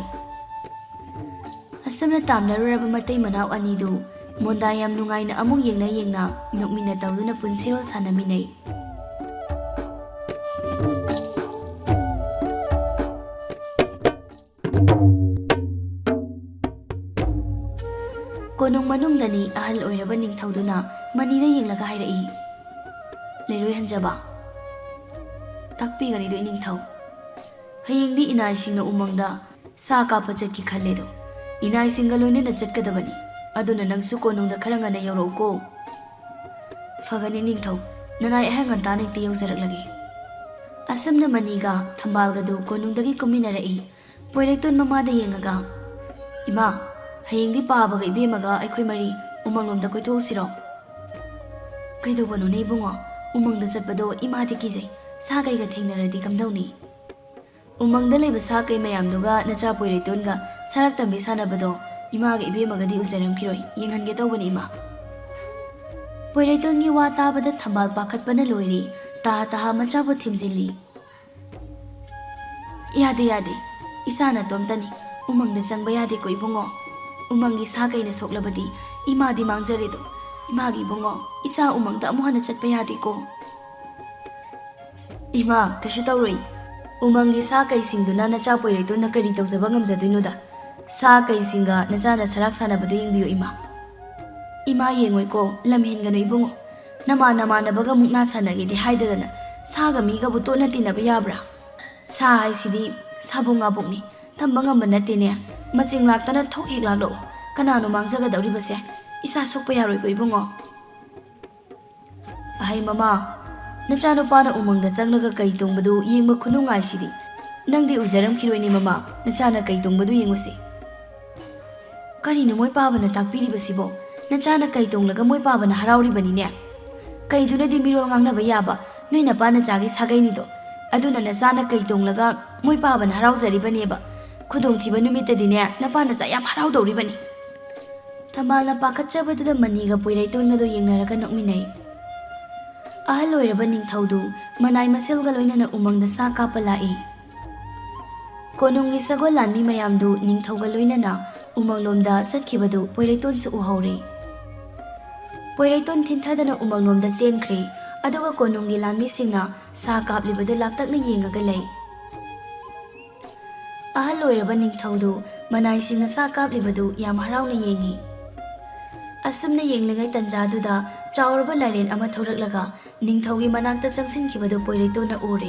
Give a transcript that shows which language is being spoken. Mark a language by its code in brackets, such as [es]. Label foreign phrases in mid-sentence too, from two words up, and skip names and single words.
[mni] Asamna tamnaruraba matay manaw anidu monda yam nungaina amung yengna nokmina tawduna punsirol sanaminay. Konong manungdani ahal oiraba ningthawduna manida yenglaga hairai. Leroy hanjaba takpigani do iningthaw hayengdi inaisingna umangda sa kapa chatki khalledo inai singalone na chatkadabani aduna nangsu konongda khara ngana yawrauko fagani ningthau nanai ahangan tanek ti yawzaraklagi. Asamna maniga thambalgadu konongdagi kuminarai poirekton mamada yengaga ima hayengdi pabaga ibemaga aikhoi mari umanglomda koithosiro kaidobano nei bungo umangda chatpado imadi kijai sagaiga thengnaradi kamdawni umangda leba sagai mayamduga nacha poirektonga sarak tambi sanabado imaga ibemagadi uzaramkhiroi yenghange tawbani ima. Poirektongi wa tabada thambal pakhatpana loiri taha machabu thimjili. Yade isana tomtani umangda changba yade ko ibungo umangi sagaina soklabadi imadi mangjaredo imagi bungo isa umangda amuhana chatpa yade ko ima kashu tawroi umangi sagai singduna nacha poirektonna kari tawjaba ngamjadoinoda sa kai singa nachana sarak sanabadu yengbiyo ima yengoi ko lamhengano ibungo nama nabaga mukna sanagidi haidadana saga miga buto natina bayabra sa haisidi sabunga bukni thamba ngamba natine maching laktana thok hek lalo kanano mangjaga dawri base isa sokpa yaroi ko ibungo ahai mama nachano pana umangda changlaga kai tongbadu yengba khunungai sidi nangdi ujaram khiroini mama nachana kai tongbadu yenguse karino moi pabana takpiribasibo nachana kai tonglaga moi pabana harauribani kaidunadi mirol ngangnaba yaba noina pana chagi sagaini do aduna nachana kai tonglaga moi pabana haraujaribaneba khudong thiba numitadine napana cha yam haraudoribani. Thambalna pakhatchabaduda maniga poirektonnado yengnaraga nokminai. Ahal oiraba ningthaudu manai maselga loinana umangda sa kapa lai. Konongi sagol lanmi mayamdu ningthauga loinana umanglomda satkibadu poirekton su uhaure. Poirekton thintadana umanglomda chenkhre aduga konongi lanmi singna sa kaplibadu laptakna yengaga lei. Ahal oiraba ningthaudu manai singna sa kaplibadu yam harauna yengi. Asumna yenglingai tanjaduda chauraba lairen ama thoraklaga ningthaugi manakta changsinkibadu poirektonna ure.